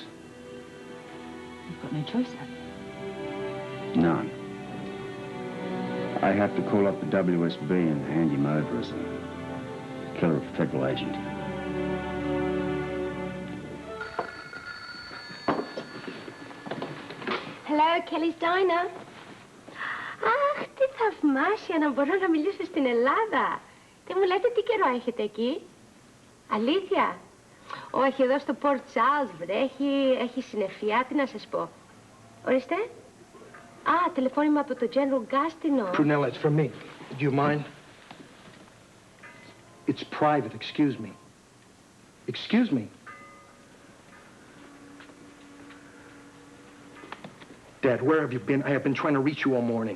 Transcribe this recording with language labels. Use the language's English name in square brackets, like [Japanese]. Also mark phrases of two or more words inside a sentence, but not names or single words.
[English] You've got no choice then. None. I have to call up the WSB and hand him over as a killer of a federal agent. Hello, Kelly's Diner. [Greek] Αχ, τι θαυμάσια να μπορώ να μιλήσω στην Ελλάδα. Δεν μου λέτε τι καιρό έχετε εκεί. Αλήθεια. Όχι, εδώ στο Port Charles βρέχει, έχει συννεφιά, τι να σας πω. Ορίστε. Α, τηλεφώνημα από το General Gastino. [English] Prunella, it's from me. Do you mind? It's private, excuse me. Excuse me. Dad, where have you been? I have been trying to reach you all morning.